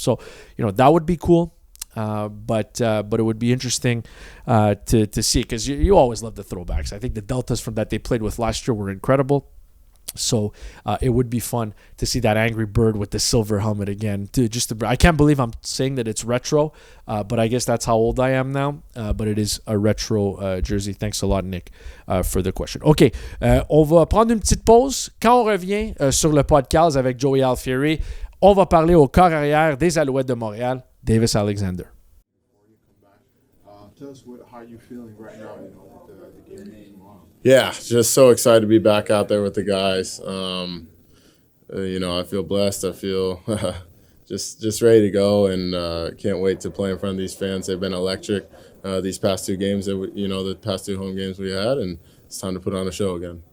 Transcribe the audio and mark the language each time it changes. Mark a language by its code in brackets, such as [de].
[en] So, that would be cool. But it would be interesting to see, because you always love the throwbacks. I think the Deltas from that they played with last year were incredible. So it would be fun to see that Angry Bird with the silver helmet again. I can't believe I'm saying that it's retro, but I guess that's how old I am now. But it is a retro jersey. Thanks a lot, Nick, for the question. [fr] OK, on va prendre une petite pause. Quand on revient sur le PodcAls avec Joey Alfieri, on va parler au corps arrière des Alouettes de Montréal, Davis Alexander. [en] Tell us how you're feeling right now, with the game tomorrow. Yeah, just so excited to be back out there with the guys. I feel blessed. I feel just ready to go, and can't wait to play in front of these fans. They've been electric these past 2 games the past 2 home games we had, and it's time to put on a show again.